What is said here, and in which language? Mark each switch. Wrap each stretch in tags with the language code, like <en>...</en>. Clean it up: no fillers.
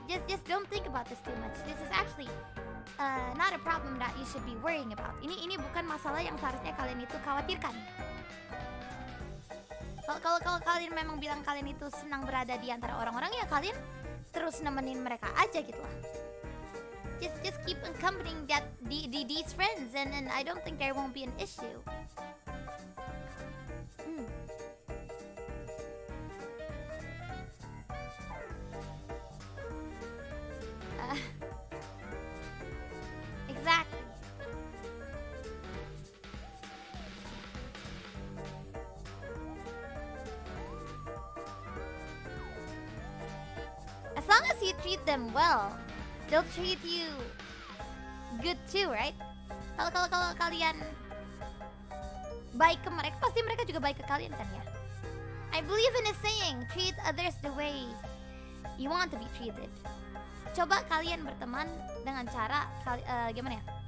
<en>Just don't think about this too much. This is actually not a problem that you should be worrying about.</en> <id>Ini bukan masalah yang seharusnya kalian itu khawatirkan. Kalau kalian memang bilang kalian itu senang berada di antara orang-orang, ya kalian terus nemenin mereka aja gitu lah.</id> <en>Just keep accompanying these friends, and I don't think there won't be an issue. Exactly. As long as you treat them well, they'll treat you good too, right?</en> <id>Kalau kalian baik ke mereka, pasti mereka juga baik ke kalian kan ya?</id> <en>I believe in a saying, treat others the way you want to be treated.</en> <id>Coba kalian berteman dengan cara gimana ya?</id>